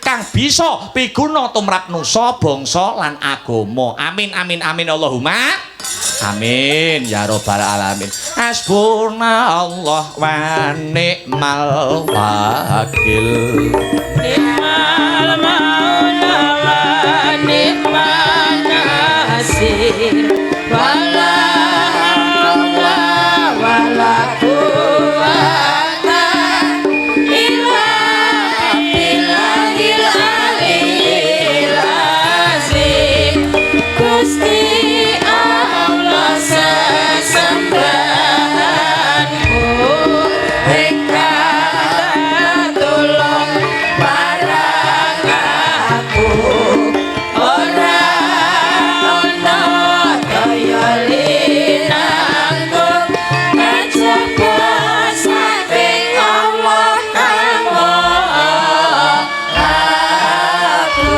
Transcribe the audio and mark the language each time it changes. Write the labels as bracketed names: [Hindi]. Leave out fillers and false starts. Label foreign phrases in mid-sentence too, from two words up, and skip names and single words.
[Javanese] kang bisa piguna tumrap nusa bangsa lan agama. [Arabic] آمين آمين آمين اللهم آمين يا رب العالمين. حسبنا الله ونعم الوكيل. نعم المولى ونعم النصير. ولا حول ولا قوة إلا بالله العلي العظيم. [Javanese] Gusti Allah sesembahanku engkang tulung marang aku. Ora ana daya linangku kejaba saking Allah kang aku.